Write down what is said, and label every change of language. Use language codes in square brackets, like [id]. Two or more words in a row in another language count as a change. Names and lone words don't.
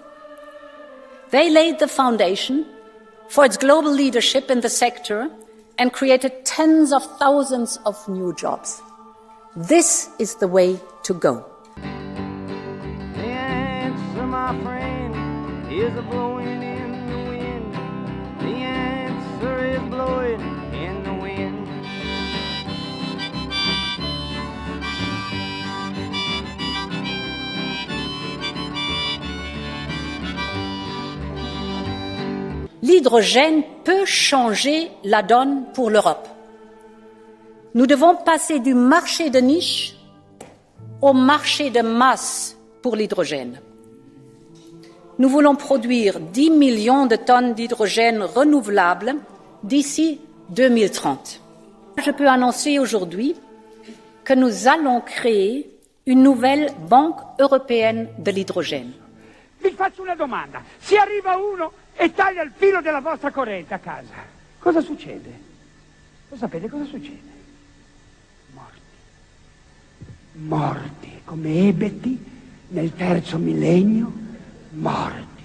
[en] They laid the foundation for its global leadership in the sector and created tens of thousands of new jobs. This is the way to go. The answer, my friend, is a blowing in the wind. The answer is blowing in the wind. [fr] L'hydrogène peut changer la donne pour l'Europe. Nous devons passer du marché de niche au marché de masse pour l'hydrogène. Nous voulons produire 10 millions de tonnes d'hydrogène renouvelable d'ici 2030. Je peux annoncer aujourd'hui que nous allons créer une nouvelle banque européenne de l'hydrogène. [it] Vi faccio una domanda. Se arriva uno e taglia il filo della vostra corrente a casa, cosa succede? Lo sapete cosa succede? Morti, come ebeti nel terzo millennio, morti.